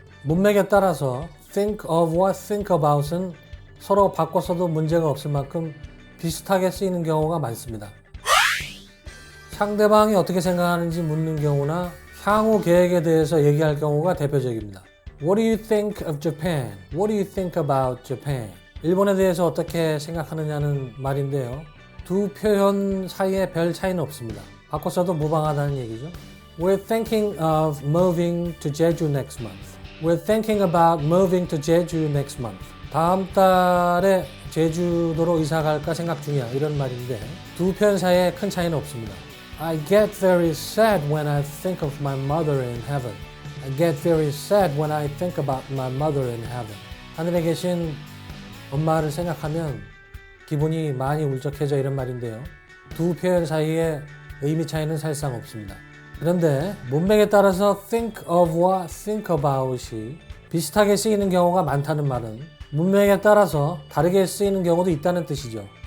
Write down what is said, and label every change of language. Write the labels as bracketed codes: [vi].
[ko] 문맥에 따라서 think of와 think about은 서로 바꿔서도 문제가 없을 만큼 비슷하게 쓰이는 경우가 많습니다. 상대방이 어떻게 생각하는지 묻는 경우나 향후 계획에 대해서 얘기할 경우가 대표적입니다. [en] What do you think of Japan? What do you think about Japan? [ko] 일본에 대해서 어떻게 생각하느냐는 말인데요. 두 표현 사이에 별 차이는 없습니다. 바꿔 써도 무방하다는 얘기죠. [en] We're thinking of moving to Jeju next month. We're thinking about moving to Jeju next month. [ko] 다음 달에 제주도로 이사 갈까 생각 중이야. 이런 말인데 두 표현 사이에 큰 차이는 없습니다. [en] I get very sad when I think of my mother in heaven. I get very sad when I think about my mother in heaven. [ko] 하늘에 계신 엄마를 생각하면 기분이 많이 울적해져 이런 말인데요. 두 표현 사이에 의미 차이는 사실상 없습니다. 그런데 문맥에 따라서 think of와 think about이 비슷하게 쓰이는 경우가 많다는 말은 문맥에 따라서 다르게 쓰이는 경우도 있다는 뜻이죠.